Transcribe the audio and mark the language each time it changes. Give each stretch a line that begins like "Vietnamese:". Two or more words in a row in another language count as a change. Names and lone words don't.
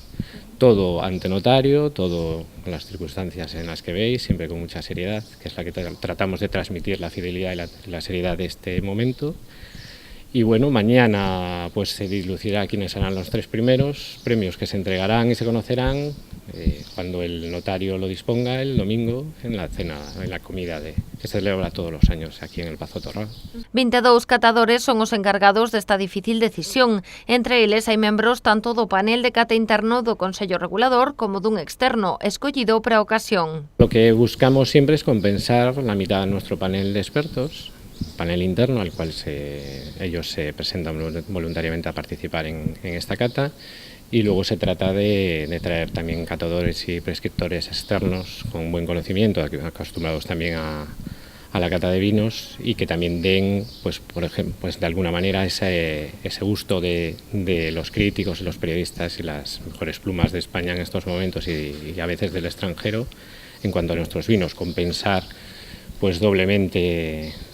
Spanish: Todo ante notario, todo con las circunstancias en las que veis, siempre con mucha seriedad, que es la que tratamos de transmitir, la fidelidad y la seriedad de este momento. Y bueno, mañana pues se dilucidará quiénes serán los 3 primeros, premios que se entregarán y se conocerán cuando el notario lo disponga el domingo en la cena, en la comida que se celebra todos los años aquí en el Pazo Torrado.
Galician: 22 catadores son os encargados desta difícil decisión. Entre eles hai membros tanto do panel de cata interno do Consello Regulador como dun externo, escollido para a ocasión.
Spanish: Lo que buscamos siempre es compensar la mitad de nuestro panel de expertos, panel interno al cual ellos se presentan voluntariamente a participar en esta cata, y luego se trata de traer también catadores y prescriptores externos con buen conocimiento, acostumbrados también a la cata de vinos, y que también den, pues por ejemplo, pues de alguna manera ese gusto de los críticos y los periodistas y las mejores plumas de España en estos momentos y a veces del extranjero en cuanto a nuestros vinos, compensar pues doblemente